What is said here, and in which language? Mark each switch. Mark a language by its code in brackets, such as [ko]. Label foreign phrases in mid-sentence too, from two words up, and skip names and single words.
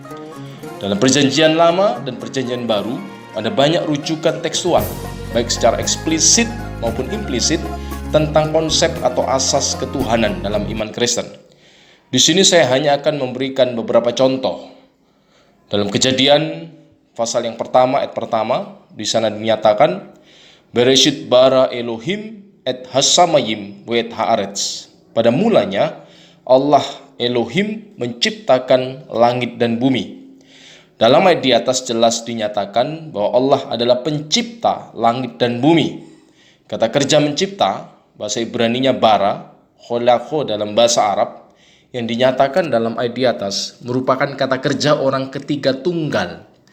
[id] Dalam perjanjian lama dan perjanjian baru, ada banyak rujukan tekstual, baik secara eksplisit maupun implisit, tentang konsep atau asas ketuhanan dalam iman Kristen. Di sini saya hanya akan memberikan beberapa contoh. Dalam Kejadian pasal yang pertama, ayat pertama, di sana dinyatakan, [he] בראשית ברא אלהים את השמים ואת הארץ. [id] Pada mulanya Allah Elohim menciptakan langit dan bumi. Dalam ayat di atas jelas dinyatakan bahwa Allah adalah pencipta langit dan bumi. Kata kerja mencipta, bahasa Ibraninya bara, kholakho dalam bahasa Arab, yang dinyatakan dalam ayat di atas merupakan kata kerja orang ketiga tunggal.